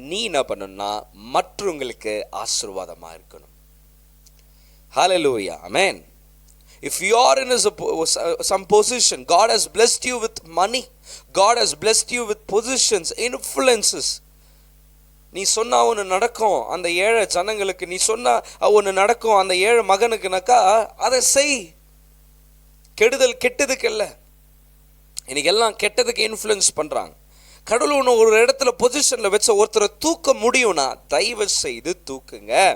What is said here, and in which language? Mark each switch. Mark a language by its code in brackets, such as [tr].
[ta] நீ என்ன பண்ணணும்னா மற்றவங்களுக்கு ஆசீர்வாதமா இருக்கணும். ஹல்லேலூயா, ஆமென். [en] If you are in some position, God has blessed you with money, God has blessed you with positions, influences. [ta] நீ சொன்னா ஒன்று நடக்கும் அந்த ஏழை ஜனங்களுக்கு, நீ சொன்னா ஒன்று நடக்கும் அந்த ஏழை மகனுக்குனாக்கா அதை செய். கெடுதல் கெட்டதுக்கு இல்லை, இன்னைக்கு எல்லாம் கெட்டதுக்கு இன்ஃப்ளூயன்ஸ் பண்றாங்க. கடவுள் ஒன்று ஒரு இடத்துல பொசிஷன்ல வச்ச ஒருத்தரை தூக்க முடியும்னா தயவு செய்து தூக்குங்க.